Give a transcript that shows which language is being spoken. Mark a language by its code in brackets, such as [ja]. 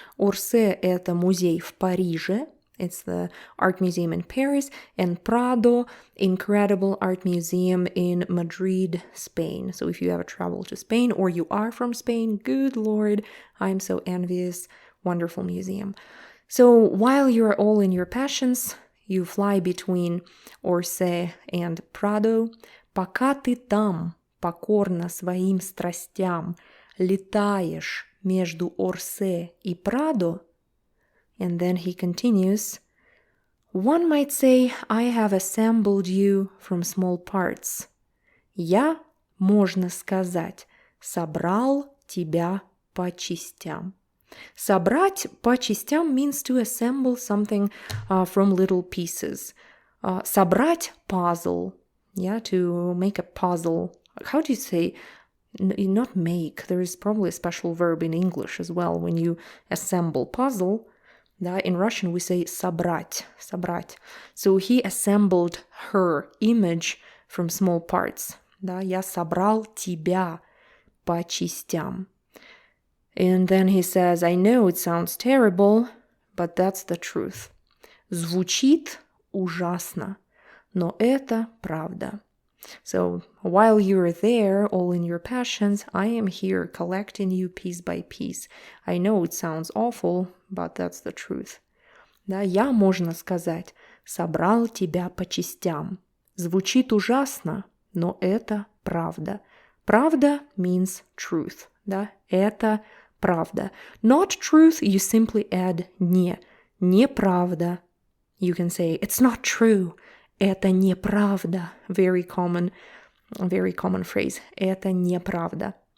[en] Орсе – [ru] это музей в Париже, [en] it's the art museum in Paris, and Pradо, incredible art museum in Madrid, Spain. So if you ever travel to Spain or you are from Spain, good Lord, I'm so envious, wonderful museum. So while you're all in your passions, you fly between Орсе and Pradо. [ru] Пока ты там, покорна своим страстям, летаешь между Орсе и Прадо. [en] And then he continues, one might say, I have assembled you from small parts. [ru] Я, можно сказать, собрал тебя по частям. Собрать по частям [en] means to assemble something from little pieces. Собрать puzzle, yeah, to make a puzzle. How do you say, not make, there is probably a special verb in English as well when you assemble puzzle. Да, in Russian we say собрать, собрать. So he assembled her image from small parts. [ru] Да, я собрал тебя по частям. [en] And then he says, I know it sounds terrible, but that's the truth. [ru] Звучит ужасно, но это правда. [en] So while you're there, all in your passions, I am here collecting you piece by piece. I know it sounds awful, but that's the truth. [ru] Да, я, можно сказать, собрал тебя по частям. Звучит ужасно, но это правда. [en] Правда means truth. [ru] Да, это правда. [en] Not truth, you simply add не. Неправда. You can say, it's not true. [ru] Это неправда. [en] Very common phrase. [ru] Это неправда.